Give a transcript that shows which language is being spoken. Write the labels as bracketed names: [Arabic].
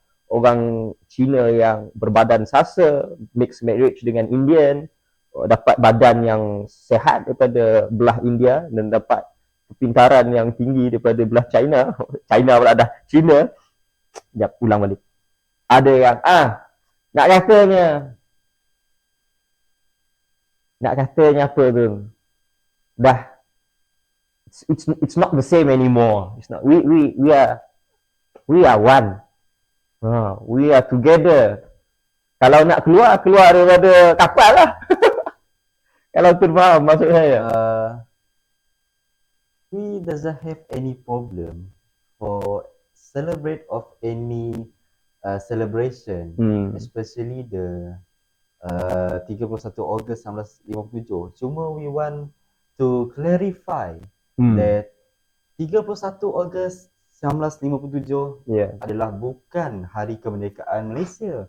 [Malay] Orang Cina yang berbadan sasa, mixed marriage dengan Indian, dapat badan yang sehat daripada belah India dan dapat kepintaran yang tinggi daripada belah China. China pula dah Cina. Sekejap, ulang balik. Ada yang nak katanya apa tu? Dah [English] it's not the same anymore. It's not. We are one. We are together. [Malay] Kalau nak keluar daripada kapal lah. Kalau tu faham maksud saya. We doesn't have any problem for celebrate of any celebration, especially the 31 Ogos 1957. Cuma [English] we want to clarify that [Malay] 31 Ogos 1957 adalah bukan hari kemerdekaan Malaysia.